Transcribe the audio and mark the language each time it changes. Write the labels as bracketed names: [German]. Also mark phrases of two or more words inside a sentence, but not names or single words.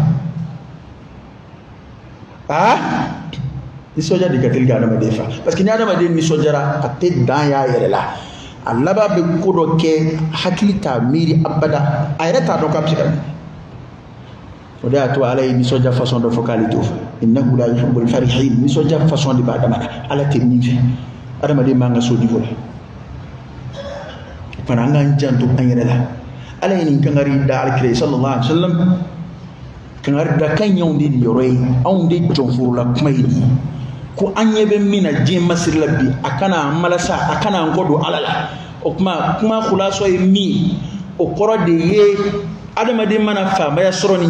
[Bambara] nisɔndiya de ka teli ka adamaden fa [French] parce que [Bambara] ni adamaden nisɔndiyara a tɛ dan y'a yɛrɛ la a laban bɛ ko dɔ kɛ hakili t'a miiri abada a yɛrɛ t'a dɔn k'a bɛ se ka o de y'a to ala ye nisɔndiya façon dɔ fɔ k'ale t'o fɛ [Arabic] إنه لا يحب الفرحين [Bambara] nisɔndiya façon de b'a dama na ala tɛ min fɛ adamaden man ka so niveau la fana an k'an janto an yɛrɛ la ala ye nin kangari da alkira [Arabic] صلى الله عليه وسلم [Bambara] kangari da kan y'anw de nin yɔrɔ ye anw de jɔnforola kuma ye nin ko an ɲɛ bɛ min na diɲɛ masiri la bi a kana an malasa a kana an kɔ don ala la o kuma kulasɔ ye min o kɔrɔ de ye adamaden mana faamaya sɔrɔ nin